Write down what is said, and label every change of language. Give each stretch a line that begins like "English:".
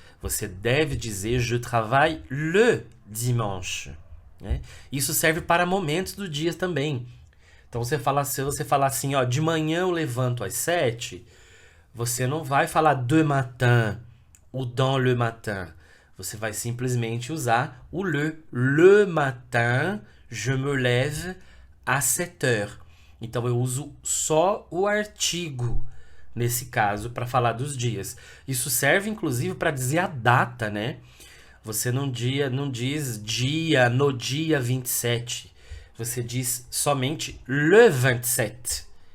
Portuguese: Você deve dizer
French: je travaille le dimanche.
Portuguese: Isso serve para momentos do dia também. Então, se você falar assim, ó, de manhã eu levanto às 7, você não vai falar
French: de matin
Portuguese: ou
French: dans le matin.
Portuguese: Você vai simplesmente usar o le.
French: Le matin, je me lève à 7 heures.
Portuguese: Então eu uso só o artigo, nesse caso, para falar dos dias. Isso serve, inclusive, para dizer a data, né? Você não diz dia no dia 27. Você diz somente le 27.